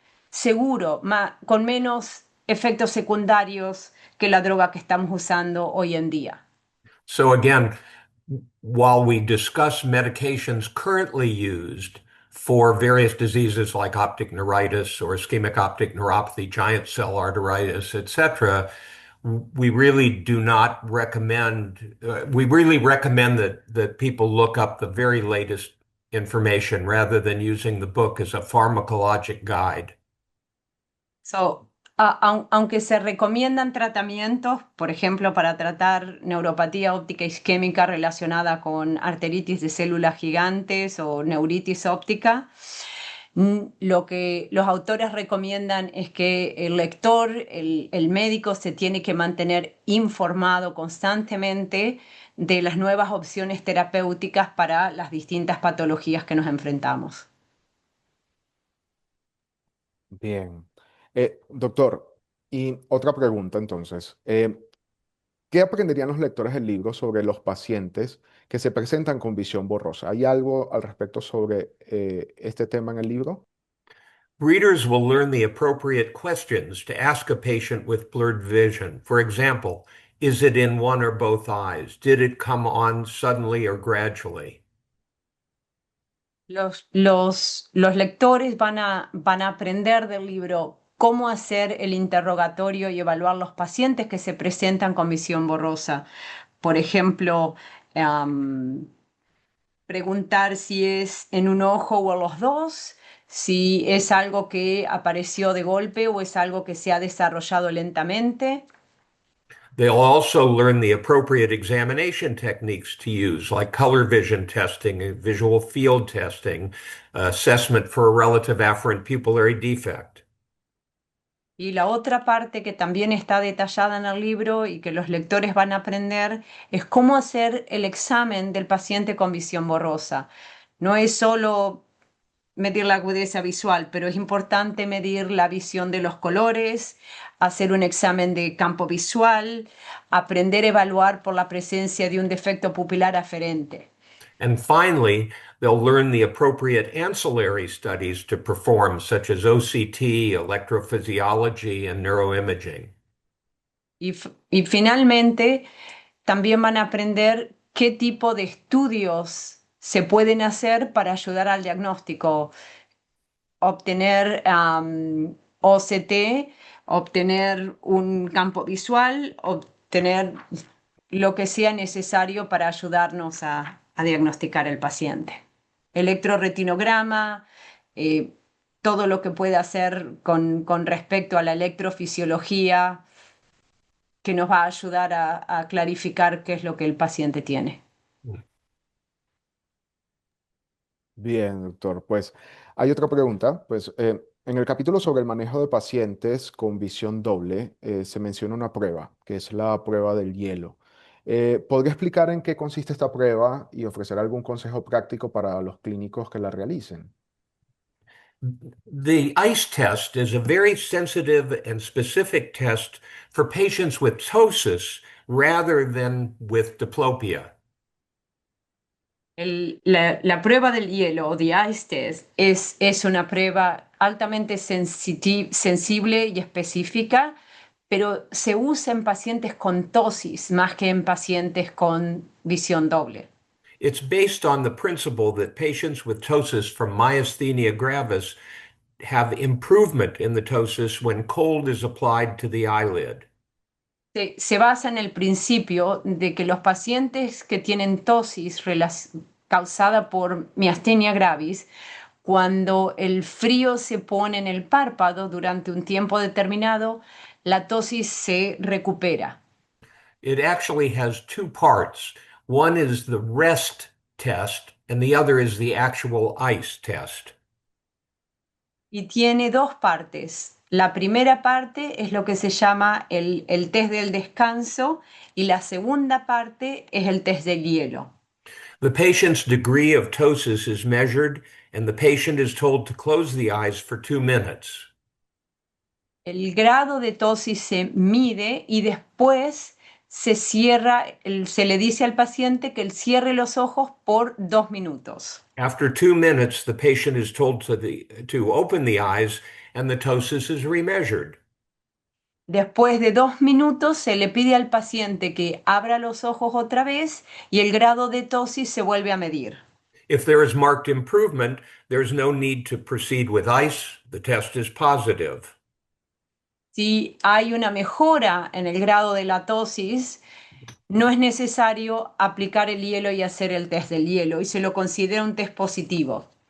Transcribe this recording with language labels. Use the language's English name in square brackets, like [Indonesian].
[Spanish] seguro, con menos efectos secundarios que la droga que estamos usando hoy en día. [English] So again, while we discuss medications currently used for various diseases like optic neuritis or ischemic optic neuropathy, giant cell arteritis, etc., we really do not recommend, we really recommend that people look up the very latest information rather than using the book as a pharmacologic guide. [Spanish] So, aunque se recomiendan tratamientos, por ejemplo, para tratar neuropatía óptica isquémica relacionada con arteritis de células gigantes o neuritis óptica, lo que los autores recomiendan es que el lector, el médico, se tiene que mantener informado constantemente de las nuevas opciones terapéuticas para las distintas patologías que nos enfrentamos. Bien. Doctor, y otra pregunta entonces. ¿Qué aprenderían los lectores del libro sobre los pacientes que se presentan con visión borrosa? ¿Hay algo al respecto sobre este tema en el libro? [English] Readers will learn the appropriate questions to ask a patient with blurred vision. For example, is it in one or both eyes? Did it come on suddenly or gradually? [Spanish] Los lectores van a aprender del libro cómo hacer el interrogatorio y evaluar los pacientes que se presentan con visión borrosa. Por ejemplo, am, preguntar si es en un ojo o en los dos, si es algo que apareció de golpe o es algo que se ha desarrollado lentamente. [English] They'll also learn the appropriate examination techniques to use, like color vision testing and visual field testing, assessment for a relative afferent pupillary defect. [Spanish] Y la otra parte que también está detallada en el libro y que los lectores van a aprender es cómo hacer el examen del paciente con visión borrosa. No es solo medir la agudeza visual, pero es importante medir la visión de los colores, hacer un examen de campo visual, aprender a evaluar por la presencia de un defecto pupilar aferente. [English] And finally, they'll learn the appropriate ancillary studies to perform, such as OCT, electrophysiology, and neuroimaging. [Spanish] Y finalmente, también van a aprender qué tipo de estudios se pueden hacer para ayudar al diagnóstico, obtener OCT, obtener un campo visual, obtener lo que sea necesario para ayudarnos a diagnosticar el paciente. Electroretinograma, eh, todo lo que pueda hacer con respecto a la electrofisiología que nos va a ayudar a clarificar qué es lo que el paciente tiene. Bien, doctor. Pues hay otra pregunta. Pues en el capítulo sobre el manejo de pacientes con visión doble se menciona una prueba, que es la prueba del hielo. ¿Podría explicar en qué consiste esta prueba y ofrecer algún consejo práctico para los clínicos que la realicen? [English] The ICE test is a very sensitive and specific test for patients with ptosis rather than with diplopia. [Spanish] La prueba del hielo o [English] the ice test [Spanish] es una prueba altamente sensible y específica, pero se usa en pacientes con tosis más que en pacientes con visión doble. [English] It's based on the principle that patients with ptosis from myasthenia gravis have improvement in the ptosis when cold is applied to the eyelid. [Spanish] Se basa en el principio de que los pacientes que tienen tosis causada por miastenia gravis, cuando el frío se pone en el párpado durante un tiempo determinado, la tosis se recupera. [English] It actually has two parts. One is the rest test, and the other is the actual ICE test. [Spanish] Y tiene dos partes. La primera parte es lo que se llama el test del descanso y la segunda parte es el test del hielo. [English] The patient's degree of ptosis is measured, and the patient is told to close the eyes for 2 minutes. [Spanish] El grado de tosis se mide y después se cierra, se le dice al paciente que él cierre los ojos por 2 minutos. [English] After 2 minutes, the patient is told to open the eyes, and the ptosis is remeasured. [Spanish] Después de 2 minutos se le pide al paciente que abra los ojos otra vez y el grado de tosis se vuelve a medir. [English] If there is marked improvement, there's no need to proceed with ice. The test is positive. [Spanish] Si hay una mejora en el grado de la tosis, no es necesario aplicar el hielo y hacer el test del hielo y se lo considera un test positivo.